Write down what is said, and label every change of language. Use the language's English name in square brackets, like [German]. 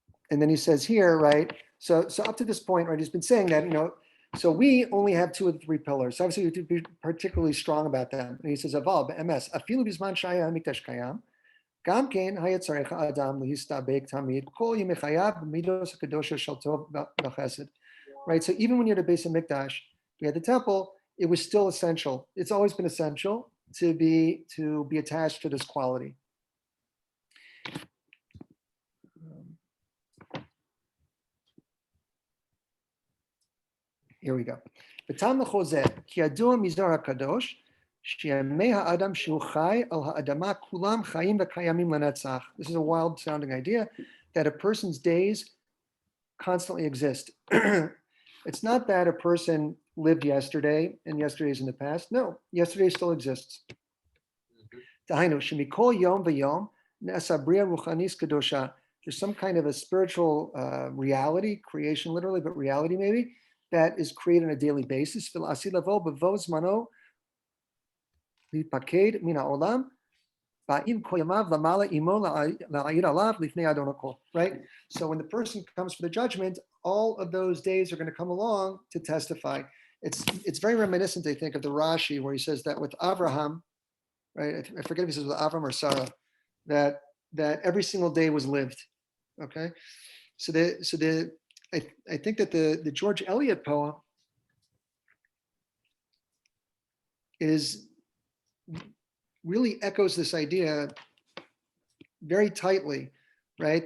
[English] And then he says here, right? So up to this point, right, he's been saying that, so we only have two of the three pillars. So obviously, we have to be particularly strong about them. And he says, [Hebrew] Aval, MS, afilu bizman shaya mikdash kayam, גם כן, היה צריך האדם להסתפק תמיד כל ימי חייו במידות הקדושה של טוב וחסד. [English] Right, so even when you're at the base of Mikdash, we had the temple, it was still essential. It's always been essential to be attached to this quality. Here we go. [Hebrew] בטעם לחוזה, כי ידוע מזוהר הקדוש, שימי האדם שהוא חי על האדמה כולם חיים וקיימים לנצח. [English] This is a wild sounding idea that a person's days constantly exist. It's not that a person lived yesterday and yesterday is in the past. No, yesterday still exists. [Hebrew] דהיינו, שמכל יום ויום נעשה בריאה רוחנית קדושה. [English] There's some kind of a spiritual reality, creation literally, but reality maybe, that is created on a daily basis. [Hebrew] ולעשי לבוא בבוא זמנו להתפקד מן העולם, באים כל ימיו למעלה עמו להעיר עליו לפני אדון הכל. [English] Right? So when the person comes for the judgment, all of those days are going to come along to testify. It's very reminiscent, I think, of the Rashi, where he says that with Abraham, right? I forget if he says with Avram or Sarah, that every single day was lived. Okay, I think that the George Eliot poem really echoes this idea very tightly, right?